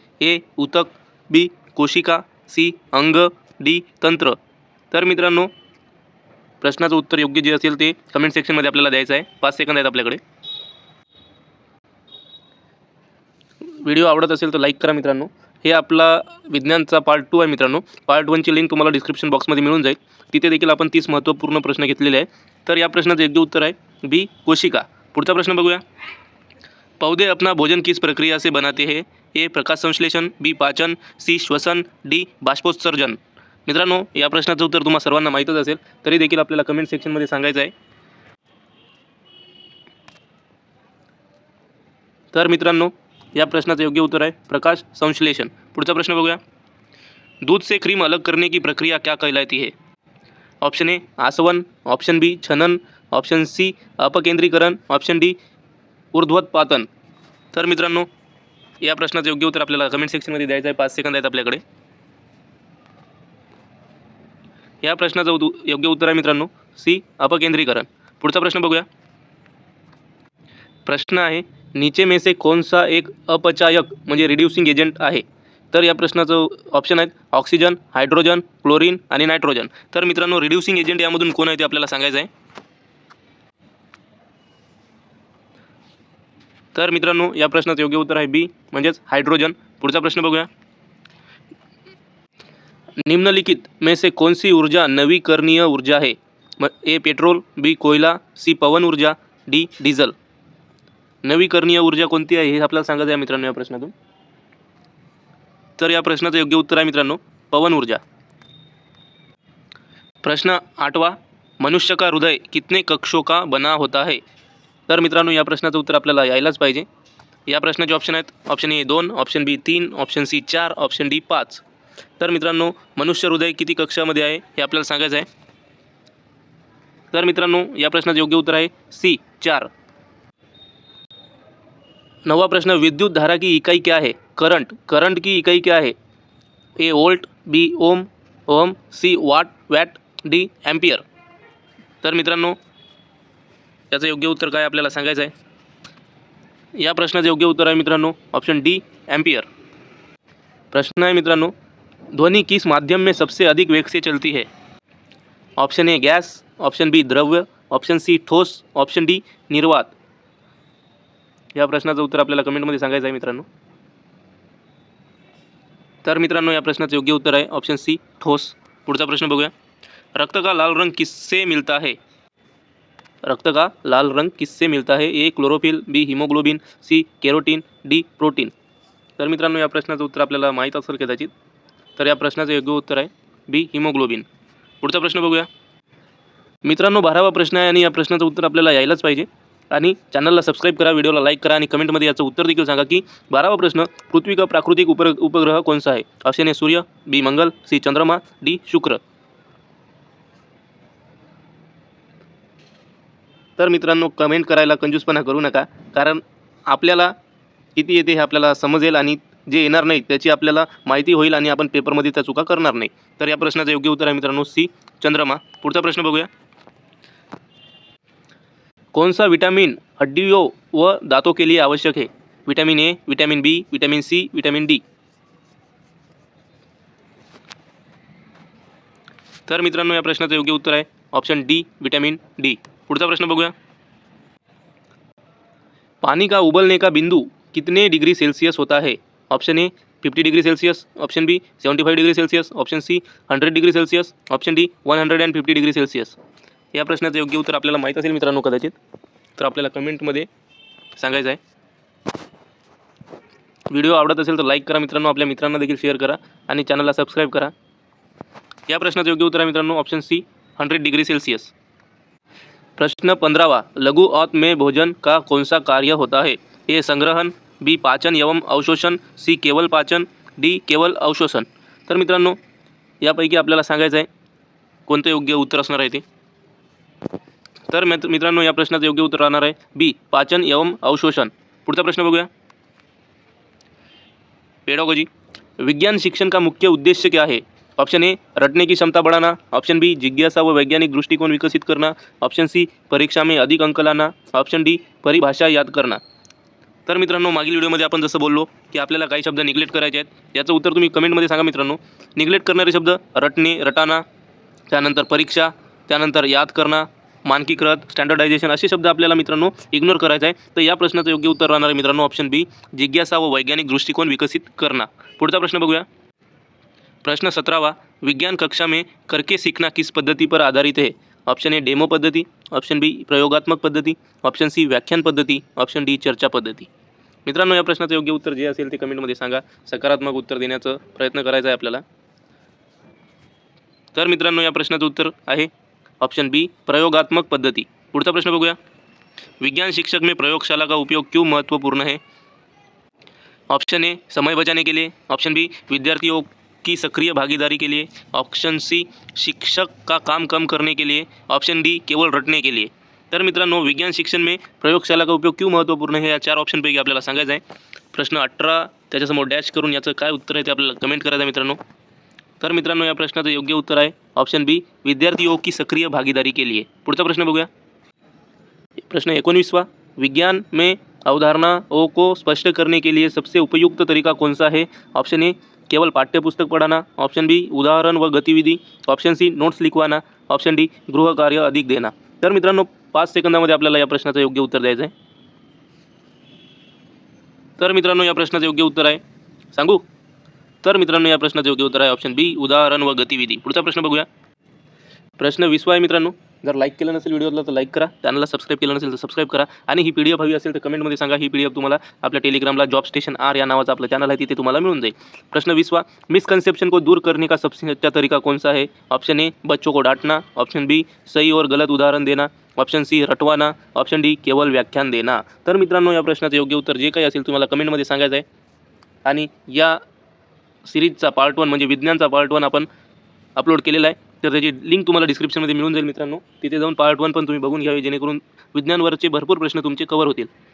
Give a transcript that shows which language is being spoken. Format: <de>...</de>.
<hi>ए ऊतक, बी कोशिका, सी अंग, डी तंत्र।</hi> <mr>तर मित्रांनो प्रश्नाचं उत्तर योग्य जे असेल ते कमेंट सेक्शनमध्ये आपल्याला द्यायचं आहे। 5 सेकंद आहेत आपल्याकडे। व्हिडिओ आवडत असेल तर लाईक करा मित्रांनो। हे आपला विज्ञानचा पार्ट 2 आहे मित्रांनो। पार्ट 1ची लिंक तुम्हाला डिस्क्रिप्शन बॉक्समध्ये मिळून जाईल, तिथे देखील आपण 30 महत्त्वपूर्ण प्रश्न घेतलेले आहे। तर या प्रश्नाचं योग्य उत्तर आहे बी कोशिका। पुढचा प्रश्न बघूया।</mr> <hi>पौधे अपना भोजन किस प्रक्रिया से बनाते हैं? ए प्रकाश संश्लेषण, बी पाचन, सी श्वसन, डी बाष्पोत्सर्जन।</hi> <mr>मित्रांनो या प्रश्नाचं उत्तर तुम्हाला सर्वांना माहीतच असेल, तरी देखील आपल्याला कमेंट सेक्शनमध्ये सांगायचं आहे। तर मित्रांनो या प्रश्नाचं योग्य उत्तर आहे प्रकाश संश्लेषण। पुढचा प्रश्न बघूया।</mr> <hi>दूध से क्रीम अलग करने की प्रक्रिया क्या कहलाती है? ऑप्शन ए आसवन, ऑप्शन बी छनन, ऑप्शन सी अपकेंद्रीकरण, ऑप्शन डी ऊर्ध्वपातन।</hi> <mr>तर मित्रांनो या प्रश्नाचं योग्य उत्तर आपल्याला कमेंट सेक्शनमध्ये द्यायचं आहे। 5 सेकंद आहेत आपल्याकडे। या प्रश्नाचं योग्य उत्तर आहे मित्रांनो सी अपकेंद्रीकरण। पुढचा प्रश्न बघूया। प्रश्न आहे</mr> <hi>नीचे में से कौन सा एक अपचायक</hi> <mr>म्हणजे रिड्यूसिंग एजंट आहे? तर या प्रश्नाचं ऑप्शन आहेत ऑक्सिजन, हायड्रोजन, क्लोरीन आणि नायट्रोजन। तर मित्रांनो रिड्यूसिंग एजंट यामधून कोण आहे ते आपल्याला सांगायचं आहे। तर मित्रांनो या प्रश्नाचं योग्य उत्तर आहे बी म्हणजेच हायड्रोजन। पुढचा प्रश्न बघूया।</mr> <hi>निम्नलिखित में से कौन सी ऊर्जा नवीकरणीय ऊर्जा है? ए पेट्रोल, बी कोयला, सी पवन ऊर्जा, डी डीजल।</hi> <mr>नवीकरणीय ऊर्जा कोणती आहे हे आपल्याला सांगायचं आहे मित्रांनो या प्रश्नातून। तर या प्रश्नाचं योग्य उत्तर आहे मित्रांनो पवन ऊर्जा।</mr> <hi>प्रश्न 8वां, मनुष्य का हृदय कितने कक्षों का बना होता है?</hi> <mr>तर मित्रांनो या प्रश्नाचं उत्तर आपल्याला यायलाच पाहिजे। या प्रश्नाचे ऑप्शन आहेत option A 2, option B 3, option C 4, option D 5। तर मित्रांनो मनुष्य हृदय किती कक्षामध्ये आहे हे आपल्याला सांगायचं आहे। तर मित्रांनो या प्रश्नाचं योग्य उत्तर आहे सी 4।</mr> <hi>9वां प्रश्न, विद्युत धारा की इकाई क्या है? करंट की इकाई क्या है? ए वोल्ट, बी ओम, सी वॅट, डी एम्पियर।</hi> <mr>तर मित्रांनो याचं योग्य उत्तर काय आपल्याला सांगायचं आहे। या प्रश्नाचं योग्य उत्तर आहे मित्रांनो ऑप्शन डी एम्पियर। प्रश्न आहे मित्रांनो,</mr> <hi>ध्वनि किस माध्यम में सबसे अधिक वेग से चलती है? Option A gas, option B द्रव्य, ऑप्शन सी ठोस, ऑप्शन डी निर्वात।</hi> <mr>या प्रश्नाचं उत्तर आपल्याला कमेंटमध्ये सांगायचं आहे मित्रांनो। तर मित्रांनो या प्रश्नाचं योग्य उत्तर आहे ऑप्शन सी ठोस। पुढचा प्रश्न बघूया।</mr> <hi>रक्त का लाल रंग किससे मिलता है? रक्त का लाल रंग किससे मिलता है? A chlorophyll, B haemoglobin, C carotene, D protein.</hi> <mr>तर मित्रांनो या प्रश्नाचं उत्तर आपल्याला माहीत असेल कदाचित, तर या प्रश्नाचं योग्य उत्तर आहे बी हिमोग्लोबिन। पुढचा प्रश्न बघूया मित्रांनो। 12वा प्रश्न आहे आणि या प्रश्नाचं उत्तर आपल्याला यायलाच पाहिजे आणि चॅनलला सबस्क्राईब करा, व्हिडिओला लाईक करा आणि कमेंटमध्ये याचं उत्तर देखील सांगा की 12वा प्रश्न,</mr> <hi>पृथ्वी का प्राकृतिक उपग्रह कौन सा है? ऑप्शन ए सूर्य, बी मंगल, सी चंद्रमा, डी शुक्र।</hi> <mr>तर मित्रांनो कमेंट करायला कंजूसपणा करू नका, कारण आपल्याला किती येते हे आपल्याला समजेल आणि जे येणार नाही त्याची आपल्याला माहिती होईल आणि आपण पेपरमध्ये त्या चुका करणार नाही. तर या प्रश्नाचं योग्य उत्तर आहे मित्रांनो सी, चंद्रमा. पुढचा प्रश्न बघूया.</mr> <hi>कौन सा विटामिन हड्डियों व दांतों के लिए आवश्यक है? Vitamin A, vitamin B, vitamin C, vitamin D.</hi> <mr>तर मित्रांनो या प्रश्नाचं योग्य उत्तर आहे ऑप्शन डी, विटामिन डी. पुढचा प्रश्न बघूया.</mr> <hi>पानी का उबलने का बिंदु कितने डिग्री सेल्सियस होता है? Option A 50 degree Celsius, option B 75 degree Celsius, option C 100 degree Celsius, option D 150 degree Celsius.</hi> <mr>या प्रश्नाचं योग्य उत्तर आपल्याला माहीत असेल मित्रांनो कदाचित, तर आपल्याला कमेंटमध्ये सांगायचं आहे. व्हिडिओ आवडत असेल तर लाईक करा मित्रांनो, आपल्या मित्रांना देखील शेअर करा आणि चॅनलला सबस्क्राईब करा. या प्रश्नाचं योग्य उत्तर आहे मित्रांनो ऑप्शन सी 100 डिग्री सेल्सियस.</mr> <hi>प्रश्न 15वां. लघु औत में भोजन का कौन सा कार्य होता है? ए संग्रहण, बी पाचन एवं अवशोषण, सी केवल पाचन, डी केवल अवशोषण.</hi> <mr>तर मित्रांनो यापैकी आपल्याला सांगायचं आहे कोणतं योग्य उत्तर असणार आहे ते. तर मित्रांनो या प्रश्नाचं योग्य उत्तर राहणार आहे बी पाचन एवं अवशोषण. पुढचा प्रश्न बघूया.</mr> <en>Pedagogy.</en> <hi>विज्ञान शिक्षण का मुख्य उद्देश्य क्या है? ऑप्शन ए रटने की क्षमता बढ़ाना, ऑप्शन बी जिज्ञासा व वैज्ञानिक दृष्टिकोण विकसित करना, ऑप्शन सी परीक्षा में अधिक अंक लाना, ऑप्शन डी परिभाषा याद करना.</hi> <mr>तर मित्रांनो मागील व्हिडिओमध्ये आपण जसं बोललो की आपल्याला काही शब्द निग्लेक्ट करायचे आहेत, याचं उत्तर तुम्ही कमेंटमध्ये सांगा मित्रांनो. निग्लेक्ट करणारे शब्द रटणे, रटाना, त्यानंतर परीक्षा, त्यानंतर याद करणं, मानकीकृत, स्टँडर्डायझेशन असे शब्द आपल्याला मित्रांनो इग्नोर करायचं आहे. तर या प्रश्नाचं योग्य उत्तर राहणार आहे मित्रांनो ऑप्शन बी</mr> <hi>जिज्ञासा व वैज्ञानिक दृष्टिकोन विकसित करना.</hi> <mr>पुढचा प्रश्न बघूया. प्रश्न 17वां.</mr> <hi>विज्ञान कक्षा में करके सीखना किस पद्धति पर आधारित है? ऑप्शन ए डेमो पद्धति, ऑप्शन बी प्रयोगात्मक पद्धति, ऑप्शन सी व्याख्यान पद्धति, ऑप्शन डी चर्चा पद्धति.</hi> <mr>मित्रांनो या प्रश्नाचं योग्य उत्तर जे असेल ते कमेंटमध्ये सांगा. सकारात्मक उत्तर देण्याचा प्रयत्न करायचा आहे आपल्याला. तर मित्रांनो या प्रश्नाचं उत्तर आहे ऑप्शन बी प्रयोगात्मक पद्धति. पुढचा प्रश्न बघूया.</mr> <hi>विज्ञान शिक्षक में प्रयोगशाला का उपयोग क्यों महत्वपूर्ण है? ऑप्शन ए समय बचाने के लिए, ऑप्शन बी विद्यार्थियों की सक्रिय भागीदारी के लिए, ऑप्शन सी शिक्षक का काम कम करने के लिए, ऑप्शन डी केवळ रटने के लिए.</hi> <mr>तर मित्रांनो</mr> <hi>विज्ञान शिक्षण में प्रयोगशाला का उपयोग क्यों महत्वपूर्ण है</hi> <mr>या चार ऑप्शनपैकी आपल्याला सांगायचं आहे. प्रश्न 18 त्याच्यासमोर डॅश करून याचं काय उत्तर आहे ते आपल्याला कमेंट करायचं आहे मित्रांनो. तर मित्रांनो या प्रश्नाचं योग्य उत्तर आहे ऑप्शन बी</mr> <hi>विद्यार्थियों की सक्रिय भागीदारी के लिए.</hi> <mr>पुढचा प्रश्न बघूया. प्रश्न 19वां.</mr> <hi>विज्ञान में अवधारणाओं को स्पष्ट करने के लिए सबसे उपयुक्त तरीका कौन सा है? ऑप्शन ए केवल पाठ्यपुस्तक पढ़ाना, ऑप्शन बी उदाहरण व गतिविधि, ऑप्शन सी नोट्स लिखवाना, ऑप्शन डी गृह कार्य अधिक देना.</hi> <mr>तर मित्रांनो 5 सेकंदामध्ये आपल्याला या प्रश्नाचं योग्य उत्तर द्यायचं आहे. तर मित्रांनो या प्रश्नाचं योग्य उत्तर आहे सांगू. तर मित्रांनो या प्रश्नाचं योग्य उत्तर आहे ऑप्शन बी उदाहरण व गतिविधि. पुढचा प्रश्न बघूया. प्रश्न 20 आहे मित्रांनो. जर लाईक केलं नसेल व्हिडिओला तर लाईक करा, चॅनलला सबस्क्राईब केलं नसेल तर सबस्क्राईब करा आणि ही PDF हवी असेल तर कमेंटमध्ये सांगा. ही PDF तुम्हाला आपल्या टेलिग्रामला जॉब स्टेशन आर या नावाचं आपलं चॅनल आहे तिथे तुम्हाला मिळून जाईल.</mr> <hi>प्रश्न 20वां. मिसकंसेप्शन को दूर करने का सबसे अच्छा तरीका कौन सा है? ऑप्शन ए बच्चों को डांटना, ऑप्शन बी सही और गलत उदाहरण देना, ऑप्शन सी रटवाना, ऑप्शन डी केवळ व्याख्यान देना.</hi> <mr>तर मित्रांनो या प्रश्नाचं योग्य उत्तर जे काही असेल तुम्हाला कमेंटमध्ये सांगायचं आहे. आणि या सिरीजचा पार्ट 1 म्हणजे विज्ञानचा पार्ट 1 आपण अपलोड केलेला आहे, तर त्याची लिंक तुम्हाला डिस्क्रिप्शनमध्ये मिळून जाईल मित्रांनो. तिथे जाऊन पार्ट 1 पण तुम्ही बघून घ्यावे जेणेकरून विज्ञानवरचे भरपूर प्रश्न तुमचे कव्हर होतील.</mr>